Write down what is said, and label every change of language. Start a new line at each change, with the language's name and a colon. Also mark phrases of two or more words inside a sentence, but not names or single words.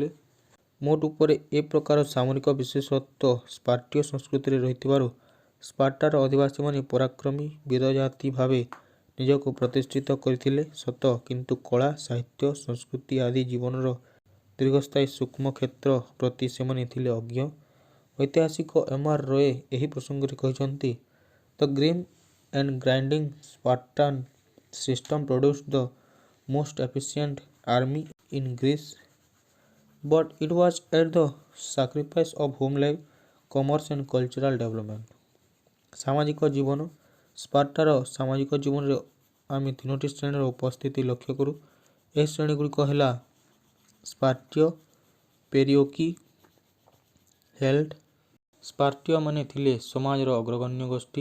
Odia: ମୋଟ ଉପରେ ଏ ପ୍ରକାର ସାମରିକ ବିଶେଷତ୍ୱ ସ୍ପାର୍ଟୀୟ ସଂସ୍କୃତିରେ ରହିଥିବାରୁ ସ୍ପାର୍ଟାର ଅଧିବାସୀମାନେ ପରାକ୍ରମୀ ବୀରଜାତି ଭାବେ ନିଜକୁ ପ୍ରତିଷ୍ଠିତ କରିଥିଲେ ସତ, କିନ୍ତୁ କଳା, ସାହିତ୍ୟ, ସଂସ୍କୃତି ଆଦି ଜୀବନର ଦୀର୍ଘସ୍ଥାୟୀ ସୂକ୍ଷ୍ମ କ୍ଷେତ୍ର ପ୍ରତି ସେମାନେ ଥିଲେ ଅଜ୍ଞ। ଐତିହାସିକ ଏମ୍.ଆର୍. ରୟ ଏହି ପ୍ରସଙ୍ଗରେ କହିଛନ୍ତି,
English: "The grim and grinding Spartan system produced the most efficient army in Greece, but it was at the sacrifice of home life, commerce and cultural development."
Odia: ସାମାଜିକ ଜୀବନ ସ୍ପାର୍ଟାର ସାମାଜିକ ଜୀବନରେ ଆମେ 3ଟି ଶ୍ରେଣୀର ଉପସ୍ଥିତି ଲକ୍ଷ୍ୟ କରୁ। ଏହି ଶ୍ରେଣୀଗୁଡ଼ିକ ହେଲା ସ୍ପାର୍ଟୀୟ, ପେରିଓକି, ହେଲ୍ଟ। ସ୍ପାର୍ଟୀୟମାନେ ଥିଲେ ସମାଜର ଅଗ୍ରଗଣ୍ୟ ଗୋଷ୍ଠୀ।